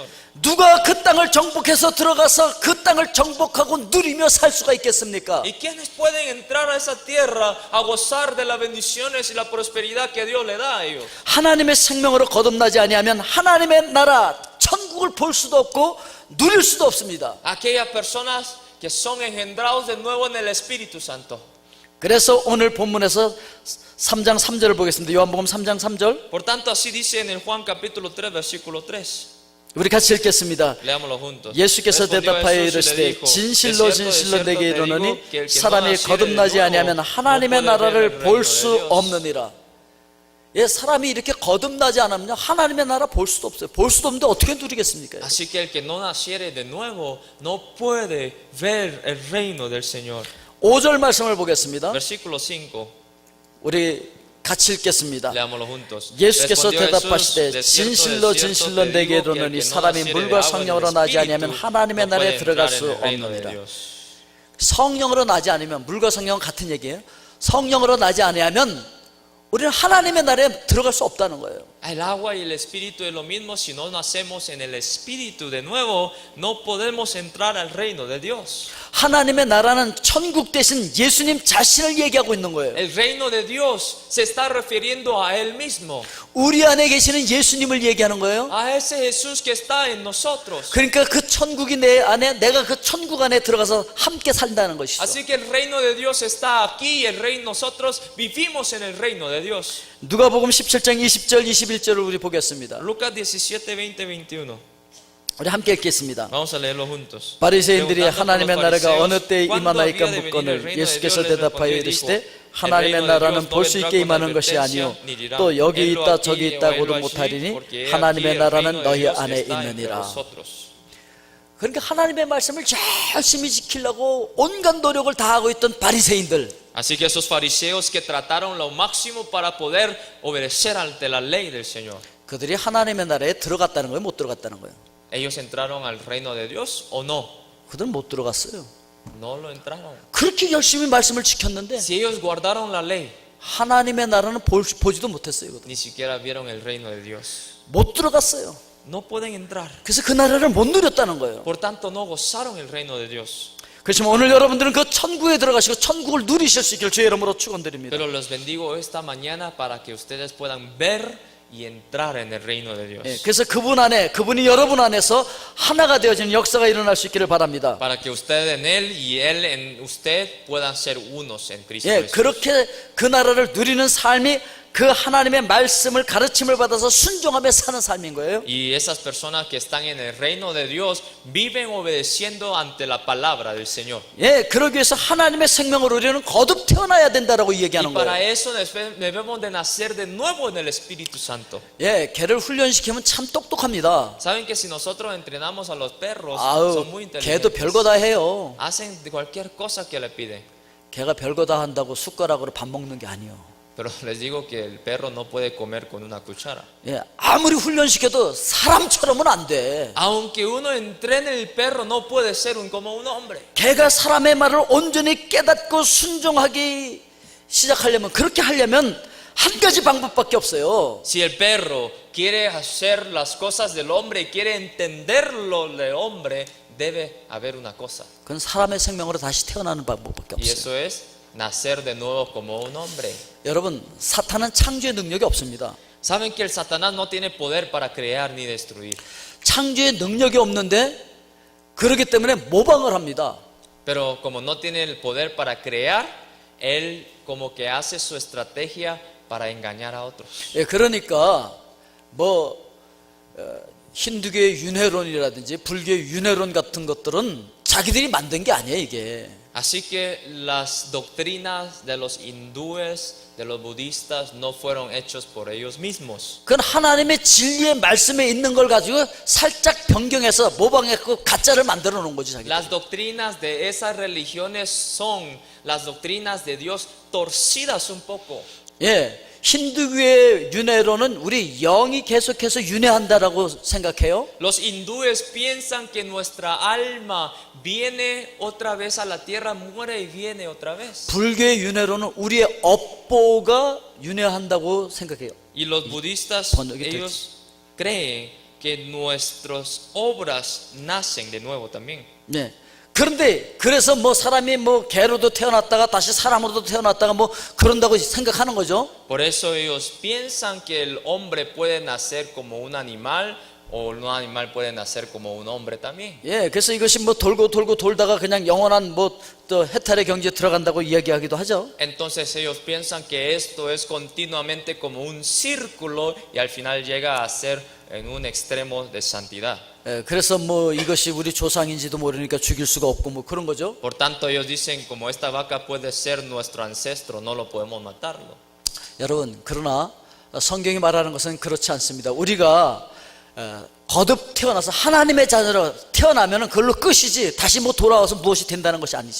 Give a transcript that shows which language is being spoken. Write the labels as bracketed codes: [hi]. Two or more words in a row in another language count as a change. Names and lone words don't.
[ko] 누가 그 땅을 정복해서 들어가서 그 땅을 정복하고 누리며 살 수가 있겠습니까? [es] ¿Y quiénes pueden entrar a esa tierra a gozar de las bendiciones y la prosperidad que Dios le da a ellos? [ko] 하나님의 생명으로 거듭나지 아니하면 하나님의 나라 천국을 볼 수도 없고 누릴 수도 없습니다. [es] Aquellas personas que son engendrados de nuevo en el Espíritu Santo. [ko] 그래서 오늘 본문에서 3장 3절을 보겠습니다. 요한복음 3장 3절. [es] Por tanto, así dice en el Juan capítulo 3, versículo 3. [ko] 우리 같이 읽겠습니다. [es] Leámoslo juntos. [ko] 예수께서 [es] Respondió [ko] 대답하여 [es] Jesús y le [ko] 이르시되 [es] dijo, [ko] 진실로 [es] "De cierto, [ko] 진실로 [es] de [ko] 내게 [es] cierto te [ko] 이르노니 [es] digo que el que no [ko] 사람이 [es] naciere de [ko] 거듭나지 [es] nuevo [ko] 아니하면 [es] no [ko] 하나님의 [es] puede ver el [ko] 나라를 [es] reino [ko] 볼 [es] de [ko] 수 [es] Dios." [ko] 없느니라. 예, 사람이 이렇게 거듭나지 않으면 하나님의 나라 볼 수도 없어요. 볼 수도 없는데 어떻게 누리겠습니까? [es] Así que el que no naciere de nuevo no puede ver el reino del Señor. [ko] 5절 말씀을 보겠습니다. [es] Versículo 5. [ko] 우리 같이 읽겠습니다. [es] Leámoslo juntos. [ko] 예수께서 [es] Respondió Jesús, [ko] 대답하시되 [es] "De cierto, [ko] 진실로 [es] de cierto [ko] 진실로 [es] te [ko] 내게 [es] digo que el [ko] 이르노니 [es] que no [ko] 사람이 [es] naciere de [ko] 물과 [es] agua y del [ko] 성령으로 나지 아니하면 [es] Espíritu [ko] 하나님의 [es] no [ko] 나라에 [es] puede [ko] 들어갈 [es] entrar en [ko] 수 [es] el reino de [ko] 없느니라. [es] Dios." [ko] 성령으로 나지 않으면 물과 성령 같은 얘기예요. 성령으로 나지 아니하면 우리는 하나님의 나라에 들어갈 수 없다는 거예요. [es] El agua y el espíritu es lo mismo. Si no nacemos en el espíritu de nuevo, no podemos entrar al reino de Dios. [ko] 하나님의 나라는 천국 대신 예수님 자신을 얘기하고 있는 거예요. [es] El reino de Dios se está refiriendo a Él mismo, [ko] 우리 안에 계시는 예수님을 얘기하는 거예요. [es] a ese Jesús que está en nosotros. [ko] 그러니까 그 천국이 내 안에, 내가 그 천국 안에 들어가서 함께 산다는 것이죠. [es] Así que el reino de Dios está aquí, el reino nosotros vivimos en el reino de Dios. [ko] 누가복음 17장 20절 21절을 우리 보겠습니다. [es] Lucas 17, 20, 21. [ko] 우리 함께 읽겠습니다. [es] Vamos a leerlo juntos. [ko] 바리새인들이 [es] Preguntando por [ko] 하나님의 [es] los [ko] 나라가 [es] fariseos, [ko] 어느 때에 [es] ¿cuándo [ko] 임하나이까 [es] había de venir el [ko] 묻거늘 [es] reino de [ko] 예수께서 [es] Dios? Les [ko] 대답하여 [es] respondió y [ko] 이르시되 [es] dijo, [ko] 하나님의 [es] El reino de [ko] 나라는 [es] Dios [ko] 볼 [es] no [ko] 수 [es] vendrá [ko] 있게 [es] con [ko] 임하는 것이 [es] advertencia, [ko] 아니요 [es] ni dirá, [ko] 또 여기 [es] "Helo [ko] 있다 [es] aquí [ko] 저기 [es] o [ko] 있다고도 [es] helo allí", [ko] 못하리니 [es] porque he [ko] 하나님의 [es] aquí el [ko] 나라는 [es] reino de [ko] 너희 [es] Dios [ko] 안에 [es] está entre [ko] 있느니라. [es] vosotros. [ko] 그러니까 하나님의 말씀을 열심히 지키려고 온갖 노력을 다하고 있던 바리새인들, [es] Así que esos fariseos que trataron lo máximo para poder obedecer ante la ley del Señor, [ko] 그들이 하나님의 나라에 들어갔다는 거예요, 못 들어갔다는 거예요? [es] ¿ellos entraron al reino de Dios o no? [ko] 그들은 못 들어갔어요. [es] No lo entraron. [ko] 그렇게 열심히 말씀을 지켰는데 [es] Si ellos guardaron la ley, [ko] 하나님의 나라는 보지도 못했어요. 그들. [es] ni siquiera vieron el reino de Dios. [ko] 못 들어갔어요. [es] No pueden entrar. [ko] 그래서 그 나라를 못 누렸다는 거예요. [es] Por tanto, no gozaron el reino de Dios. [ko] 그렇지만 오늘 여러분들은 그 천국에 들어가시고 천국을 누리실 수 있기를 주의 이름으로 축원드립니다. [es] Pero los bendigo esta mañana para que ustedes puedan ver y entrar en el reino de Dios. [ko] 예, 그래서 그분 안에, 그분이 여러분 안에서 하나가 되어지는 역사가 일어날 수 있기를 바랍니다. [es] Para que usted en él y él en usted puedan ser unos en Cristo [ko] 예, [es] Jesús. [ko] 그렇게 그 나라를 누리는 삶이 그 하나님의 말씀을 가르침을 받아서 순종하며 사는 삶인 거예요. [es] Y esas personas que están en el reino de Dios viven obedeciendo ante la palabra del Señor. [ko] 예, 그러기 위해서 하나님의 생명을 우리는 거듭 태어나야 된다라고 [es] Y [ko] 얘기하는 [es] para [ko] 거예요. [es] eso debemos de nacer de nuevo en el Espíritu Santo. [ko] 예, 개를 훈련시키면 참 똑똑합니다. [es] Saben que si nosotros entrenamos a los perros, [ko] 아우, [es] son muy [ko] 개도 [es] inteligentes. [ko] 별거 다 해요. [es] Hacen de cualquier cosa que le piden. [ko] 개가 별거 다 한다고 숟가락으로 밥 먹는 게 아니에요. [es] Pero les digo que el perro no puede comer con una cuchara. [ko] 예, 아무리 훈련시켜도 사람처럼은 안 돼. [es] Aunque uno entrene el perro, no puede ser como un hombre. [ko] 개가 사람의 말을 온전히 깨닫고 순종하기 시작하려면, 그렇게 하려면 한 가지 방법밖에 없어요. [es] Si el perro quiere hacer las cosas del hombre y quiere entenderlo del hombre, debe haber una cosa. [ko] 그건 사람의 생명으로 다시 태어나는 방법밖에 [es] Y [ko] 없어요. [es] eso es nacer de nuevo como un hombre. [ko] 여러분, 사탄은 창조의 능력이 없습니다. [es] Saben que el Satanás no tiene poder para crear ni destruir. [ko] 창조의 능력이 없는데 그렇기 때문에 모방을 합니다. [es] Pero como no tiene el poder para crear, él como que hace su estrategia para engañar a otros. [ko] 예, 그러니까 힌두교의 윤회론이라든지 불교의 윤회론 같은 것들은 자기들이 만든 게 아니에요, 이게. [es] Así que las doctrinas de los hindúes, de los budistas, no fueron hechos por ellos mismos. [ko] 그건 하나님의 진리의 말씀에 있는 걸 가지고 살짝 변경해서 모방해서 가짜를 만들어 놓은 거지, 자기. [es] Las doctrinas de esas religiones son las doctrinas de Dios torcidas un poco. [ko] 예, 힌두교의 윤회론은 우리 영이 계속해서 윤회한다라고 생각해요. [es] Los hindúes piensan que nuestra alma viene otra vez a la tierra, muere y viene otra vez. [ko] 불교의 윤회론은 우리의 업보가 윤회한다고 생각해요. [es] Y los budistas, Cuando yo te- ellos creen que nuestras obras nacen de nuevo también. [ko] 네. 그런데 그래서 사람이 개로도 태어났다가 다시 사람으로도 태어났다가 그런다고 생각하는 거죠. [es] Por eso ellos piensan que el hombre puede nacer como un animal o un animal puede nacer como un hombre también. [ko] 예, 그래서 이것이 돌고 돌다가 그냥 영원한 또 해탈의 경지에 들어간다고 이야기하기도 하죠. [es] Entonces ellos piensan que esto es continuamente como un círculo y al final llega a ser en un extremo de santidad. [ko] 예, 그래서 이것이 우리 조상인지도 모르니까 죽일 수가 없고 그런 거죠. [es] Por tanto ellos dicen como esta vaca puede ser nuestro ancestro, no lo podemos matarlo. [ko] 여러분, 그러나 성경이 말하는 것은 그렇지 않습니다. 우리가 거듭 태어나서 하나님의 자녀로 태어나면 그걸로 끝이지 다시 돌아와서 무엇이 된다는 것이 아니죠.